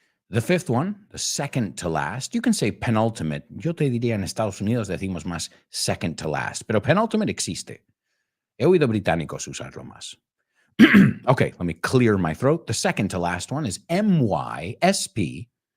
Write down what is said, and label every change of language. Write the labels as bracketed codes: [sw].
[en] The fifth one, the second to last, you can say penultimate. [es] Yo te diría en Estados Unidos decimos más second to last, pero penultimate existe. He oído británicos usarlo más. [en] Okay, let me clear my throat. The second to last one is MYSPACE.